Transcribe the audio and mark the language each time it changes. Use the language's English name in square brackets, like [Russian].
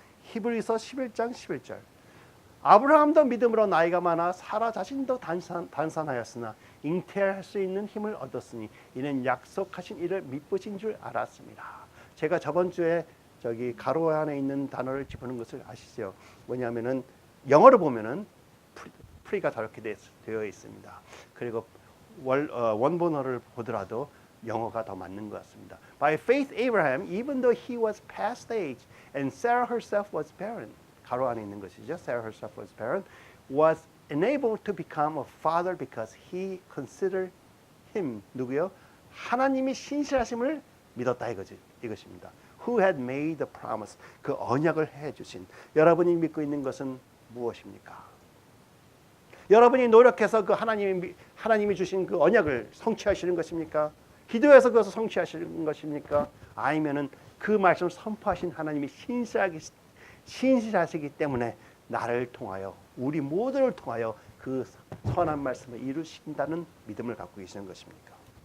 [Korean] 히브리서 11장 11절. 아브라함도 믿음으로 나이가 많아 사라 자신도 단산하였으나 잉태할 수 있는 힘을 얻었으니 이는 약속하신 이를 믿으신 줄 알았습니다. 제가 저번 주에 저기 가로 안에 있는 단어를 집어넣은 것을 아시죠? 뭐냐면은 영어로 보면은 프리가 저렇게 되어 있습니다. 그리고 원본어를 보더라도 영어가 더 맞는 것 같습니다. [English] By faith Abraham, even though he was past age and Sarah herself was barren, [Korean] 가로 안에 있는 것이죠. [English] Sarah herself was barren, was enabled to become a father because he considered him, [Korean] 누구요? 하나님이 신실하심을 믿었다 이것입니다. [English] Who had made the promise, [Korean] 그 언약을 해주신. 여러분이 믿고 있는 것은 무엇입니까? 여러분이 노력해서 그 하나님이 주신 그 언약을 성취하시는 것입니까? 기도해서 그것을 성취하시는 것입니까? 아니면은 그 말씀을 선포하신 하나님이 신실하시기 때문에 나를 통하여 우리 모두를 통하여 그 선한 말씀을 이루신다는 믿음을 갖고 계시는 것입니까?